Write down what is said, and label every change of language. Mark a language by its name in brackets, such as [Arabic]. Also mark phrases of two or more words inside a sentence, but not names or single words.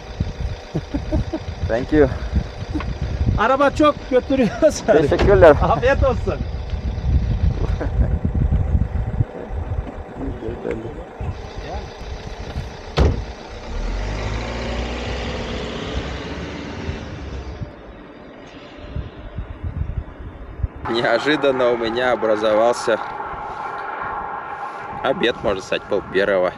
[English] Thank you. [Turkish] Araba çok götürüyor seni. Teşekkürler. Afiyet olsun. [Russian] Неожиданно у меня образовался обед, можно сказать, 12:30.